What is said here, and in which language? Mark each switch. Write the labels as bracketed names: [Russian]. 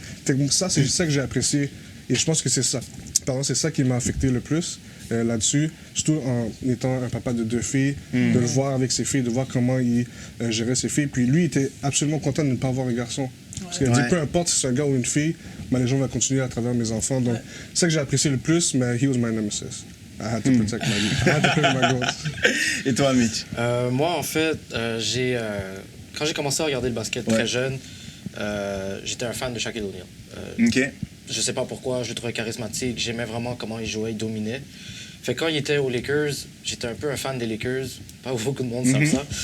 [French] Fait que ça, c'est ça que j'ai apprécié. Et je pense que c'est ça. Pardon, c'est ça qui m'a affecté le plus là-dessus. Surtout en étant un papa de 2 filles, de le voir avec ses filles, de voir comment il gérait ses filles. Puis lui, il était absolument content de ne pas avoir un garçon. Parce qu'il a dit, peu importe si c'est un gars ou une fille, ma légende va continuer à travers mes enfants. Donc, c'est ça que j'ai apprécié le plus, mais [English] he was my nemesis. I had to protect my I had to protect my goals. [French] Et toi, Mitch? Moi, en fait, quand j'ai commencé à regarder le basket très jeune, j'étais un fan de Shaquille O'Neal. OK. Je sais pas pourquoi, je le trouvais charismatique, j'aimais vraiment comment il jouait, il dominait. Fait que quand il était aux Lakers, j'étais un peu un fan des Lakers. Pas beaucoup de monde savent ça.